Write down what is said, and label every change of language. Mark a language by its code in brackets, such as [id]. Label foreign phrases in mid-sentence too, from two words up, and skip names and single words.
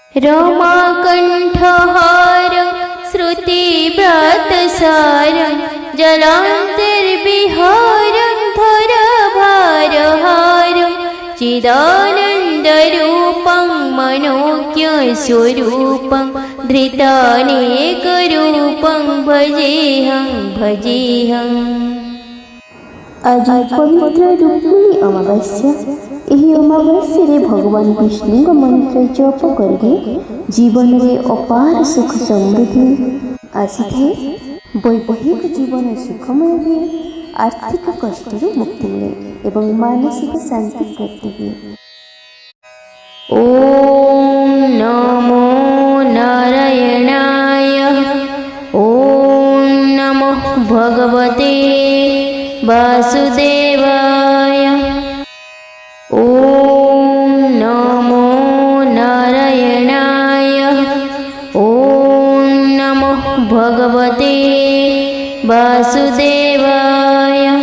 [sa] रमाकण्ठहारं श्रुतिव्रतसारं जलान्तर्विहारं धरभारहारं चिदानन्दरूपं मनोज्ञस्वरूपं धृतानेकरूपं भजेऽहं। [hi] आज पवित्र रुक्मिणी अमावास्या। [or] ଏହି ଅମାବାସ୍ୟାରେ ଭଗବାନ ବିଷ୍ଣୁଙ୍କ ମନ୍ତ୍ର ଜପ କରିଲେ ଜୀବନରେ ଅପାର ସୁଖ ସମୃଦ୍ଧି ଆସିଥାଏ। ବୈବାହିକ ଜୀବନ ସୁଖମୟ ହୁଏ, ଆର୍ଥିକ କଷ୍ଟରୁ ମୁକ୍ତି ମିଳେ ଏବଂ ମାନସିକ ଶାନ୍ତି ପ୍ରାପ୍ତି ହୁଏ। [sa] ଓମ୍ ନମୋ ନାରାୟଣାୟ। ଓମ୍ ନମୋ ଭଗବତେ वासुदेवाय। ओम नमो नारायणाय। ओम नमो भगवते वासुदेवाय।